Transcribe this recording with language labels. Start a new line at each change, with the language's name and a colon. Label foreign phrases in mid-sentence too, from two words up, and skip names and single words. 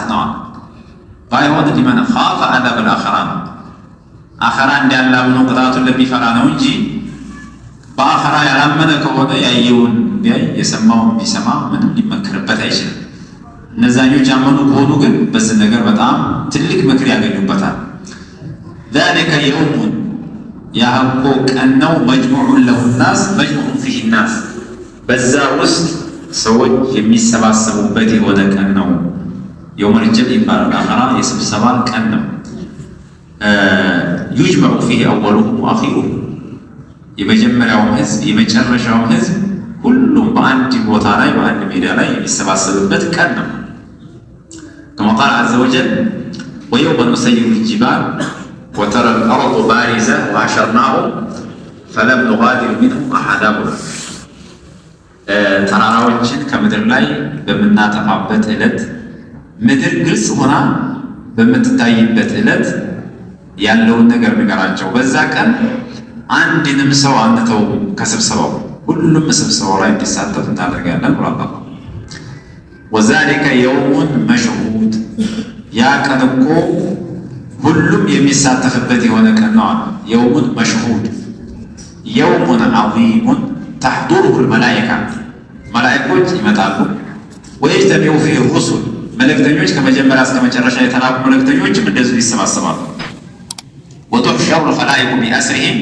Amharic: ነው። ባይሆን
Arabic: لمن خاف عذاب الآخرة
Amharic: አኺራ እንዳላምነው ቅጣቱን ለሚፈራ ነው እንጂ በአኺራ ያላመነ ከሆነ ያየውን ቢያይ የሰማውን ቢሰማ ምንም ሊመከርበት አይችልም። እነዛኞች ያመኑ ከሆኑ ግን በዚህ ነገር በጣም ትልቅ ምክር ያገኙበታል።
Arabic: ذلك يوم
Amharic: ያህኮ ቀን ነው
Arabic: مجموع له الناس مجموع فيه الناس
Amharic: በዛ ውስጥ ሰዎች የሚሰባሰቡበት የሆነ ቀን ነው።
Arabic: يوم الجمع
Amharic: ይባላል። አኺራ የስብሰባ ቀን ነው።
Arabic: يجمع فيه أولهم وآخرهم
Amharic: የመጀመሪያውም ህዝብ የመጨረሻውም ህዝብ ሁሉም በአንድ ቦታ ላይ በአንድ ሜዳ ላይ የሚሰባሰብበት ቀን ነው።
Arabic: كما قال عز وجل ويوم نسير الجبال وترى الأرض بارزة وحشرناهم فلم نغادر منهم أحدا
Amharic: ተራራዎችን ከምድር ላይ በመናጠፋበት ዕለት ምድር ግልጽ ሆና በመትታይበት ዕለት ያለውን ነገር ንገራቸው። በዛ ቀን አንድንም ሰው አንተው ከስብሰባው ሁሉም ስብሰባው ላይ እንዲሳተፍ እናደርጋለን ብሏል።
Arabic: وذلك يوم مشهود
Amharic: ያ ቀን እኮ ሁሉም የሚሳተፍበት የሆነ ቀን ነው።
Arabic: يوم مشهود يوم عظيم تحضره الملائكة
Amharic: መላኢኮች ይመጣሉ።
Arabic: ويجتمع فيه الرسل
Amharic: መልእክተኞች ከመጀመሪያ እስከ መጨረሻ የተላኩ መልእክተኞችም እንደዚሁ ይሰባሰባሉ።
Arabic: وتحشر الخلائق بأسرهم